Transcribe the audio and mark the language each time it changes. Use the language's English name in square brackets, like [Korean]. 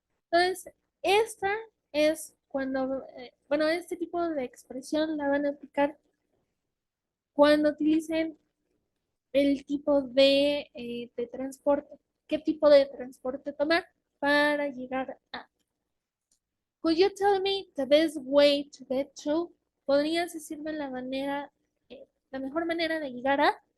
[Spanish] Entonces, esta es cuando, bueno, este tipo de expresión la van a aplicar cuando utilicen el tipo de transporte. ¿Qué tipo de transporte tomar para llegar a? [English] Could you tell me the best way to get to? [Spanish] ¿Podrías decirme la mejor manera de llegar a?